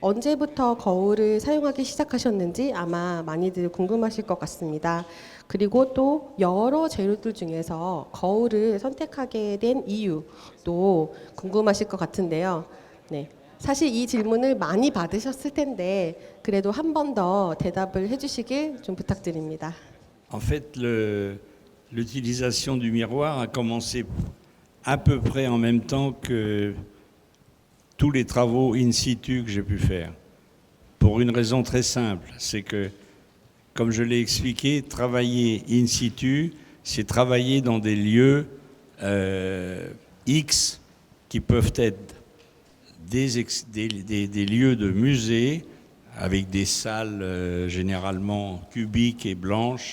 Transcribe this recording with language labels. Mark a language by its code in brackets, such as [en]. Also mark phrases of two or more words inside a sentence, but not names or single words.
[ko] 언제부터 거울을 사용하기 시작하셨는지 아마 많이들 궁금하실 것 같습니다. 그리고 또 여러 재료들 중에서 거울을 선택하게 된 이유도 궁금하실 것 같은데요. 네. 사실 이 질문을 많이 받으셨을 텐데 그래도 한 번 더 대답을 해주시길 좀 부탁드립니다. [fr] En fait, l'utilisation du miroir a commencé à peu près en même temps que tous les travaux in situ que j'ai pu faire. Pour une raison très simple, c'est que, comme je l'ai expliqué, travailler in situ, c'est travailler dans des lieux X qui peuvent être des lieux de musée avec des salles généralement cubiques et blanches.